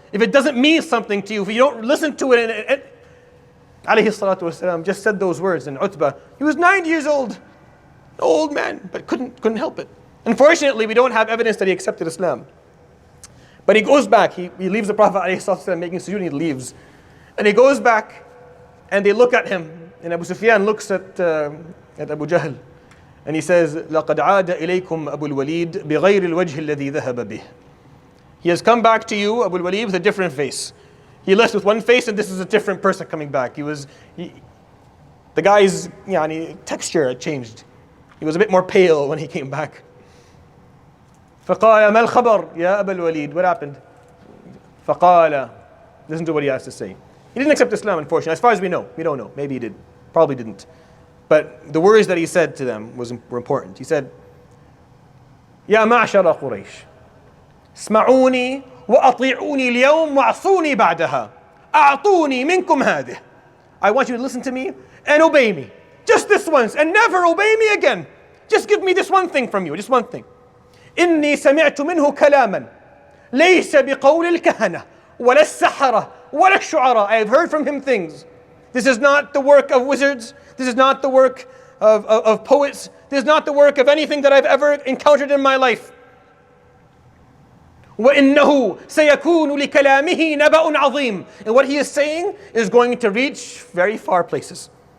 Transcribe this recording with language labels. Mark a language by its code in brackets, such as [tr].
[en] If it doesn't mean something to you, if you don't listen to it. And alayhi salatu wasalam just said those words, and Utbah, he was 90 years old, an old man, but couldn't help it. Unfortunately, we don't have evidence that he accepted Islam. But he goes back, he leaves the Prophet alayhi salatu wasalam making sujood, and he leaves. And he goes back, and they look at him, and Abu Sufyan looks at Abu Jahl. And he says, [ar] لَقَدْ عَادَ إِلَيْكُمْ أَبُو الْوَلِيدِ بِغَيْرِ الْوَجْهِ الَّذِي ذَهَبَ بِهِ. [en] He has come back to you, Abu al-Walid, with a different face. He left with one face, and this is a different person coming back. The guy's texture had changed. He was a bit more pale when he came back. [ar] فَقَالَ مَا الْخَبَرْ يَا أَبَا الْوَلِيدِ. [en] What happened? [ar] فقال, [en] listen to what he has to say. He didn't accept Islam, unfortunately. As far as we know. We don't know. Maybe he did. Probably didn't. But the words that he said to them were important. He said, [ar] يا معشر قريش اسمعوني وأطيعوني اليوم وعصوني بعدها أعطوني منكم هذه. [en] I want you to listen to me and obey me. Just this once and never obey me again. Just give me this one thing from you, just one thing. [ar] إني سمعت منه كلاما ليس بقول الكهنة ولا السحرة ولا الشعراء. [en] I have heard from him things. This is not the work of wizards. This is not the work of poets. This is not the work of anything that I've ever encountered in my life. [ar] وَإِنَّهُ سَيَكُونُ لِكَلَامِهِ نَبَأٌ عَظِيمٌ. [en] And what he is saying is going to reach very far places.